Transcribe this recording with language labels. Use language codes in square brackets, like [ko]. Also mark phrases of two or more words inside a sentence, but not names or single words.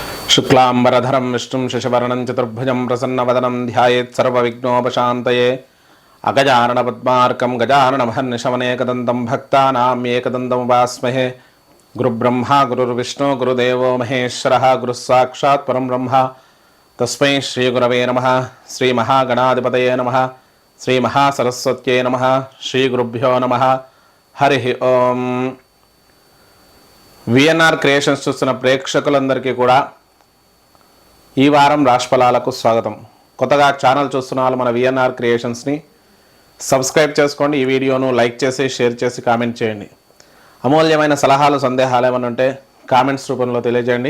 [sa] शुक्लांबरधरं विष्णुं शशिवर्णं चतुर्भुजं प्रसन्नवदनं ध्यायेत् सर्वविघ्नोपशान्तये अगजाननपद्मार्कं गजाननमहर्निशमनेकदन्तं भक्तानां एकदन्तम् उपास्महे। गुरुब्रह्मा गुरुर्विष्णु गुरुदेवो महेश्वरः गुरुस्साक्षात् परं ब्रह्म तस्मै श्रीगुरवे नमः। श्रीमहागणाधिपतये नमः। श्रीमहासरस्वत्यै नमः। श्रीगुरुभ्यो नमः। हरिः ओं। [te] విఎన్ఆర్ క్రియేషన్స్ చూస్తున్న ప్రేక్షకులందరికీ కూడా ఈ వారం రాశిఫలాలకు స్వాగతం. కొత్తగా ఛానల్ చూస్తున్న వాళ్ళు మన విఎన్ఆర్ క్రియేషన్స్ని సబ్స్క్రైబ్ చేసుకోండి. ఈ వీడియోను లైక్ చేసి షేర్ చేసి కామెంట్ చేయండి. అమూల్యమైన సలహాలు సందేహాలు ఏమైనా ఉంటే కామెంట్స్ రూపంలో తెలియజేయండి.